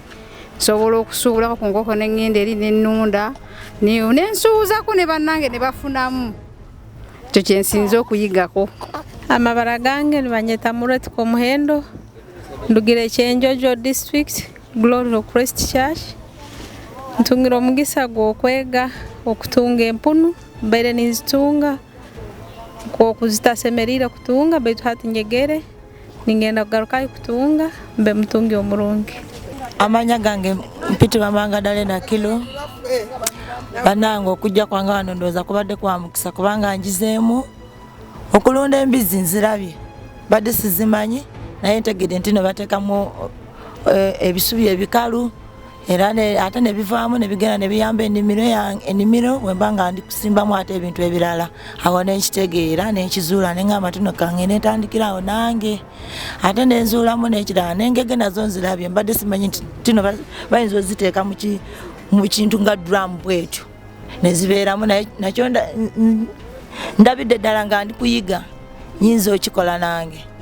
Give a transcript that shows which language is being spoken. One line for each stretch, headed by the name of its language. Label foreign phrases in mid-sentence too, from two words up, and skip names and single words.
Ganda: Nsobola okusuubulako ku nkoko n'engenda eri n'ennunda nensuubuzako ne bannange ne bafunamu. Ekyo kye nsinze okuyigako.
Tooro: Amabala gange nibanyeta Muretiko Muhendo, ndugira Ekyenjojo District, Glory of Christ Church. Ntungira omugisa gw'okwega okutunga empunu, mbaire ninzitunga okuzitasemerire kutunga baitu hati njegere ningenda kugarukayo kutunga mbe mutungi omurungi.
Ganda: Amanya gange mpitibwa Mangadalena Kilo. Banange okujja kwange wano ndowooza kubadde kwa mukisa kubanga njizeemu okulunda embizi nzirabye badde sizimanyi naye ntegedde nti no bateekamu ebisubi ebikalu era ate ne bivaamu ne bigenda ne biyamba ennimiro bwe mba nga ndi kusimbamu ate ebintu ebirala awo ne nkitegeera ne nkizuula ne ngamba tuno kange ne ntandikirawo nange ate ne nzuulamu n'ekirala n'engege nazo nzirabye mbadde simanyi nti tino bayinza oziteeka mu kintu nga drum bwetyo ne zibeeramu nakyo ndabidde ddala nga ndi kuyiga nyinza okikola nange.